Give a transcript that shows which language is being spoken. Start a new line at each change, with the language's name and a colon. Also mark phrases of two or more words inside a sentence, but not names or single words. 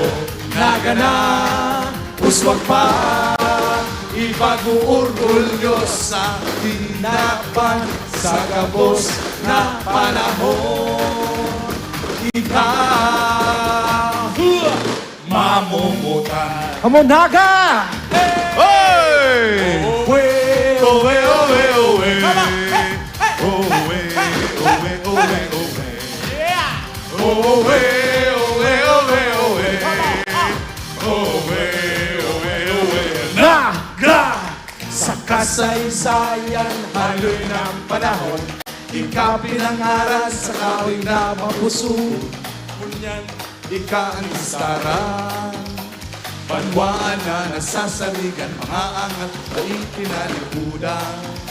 Bikol: Naga na, uswag pa. Ipag-uurgulyo sa tinapan, sa kabos na panahon. Ikaw, mamumutan.
English: Come on, Naga! Hey! Owe, owe, owe, owe. Owe, owe, owe, owe. Yeah! Owe, owe, owe, owe. Owe, owe, owe.
Bikol: Naga! Sa kasaysayan, haloy ng panahon, Ika pinangaral sa kawing na mapuso. Ngunyan, ika ang istaran. Banwaan na nasasaligan, mga angat na itinalibudan.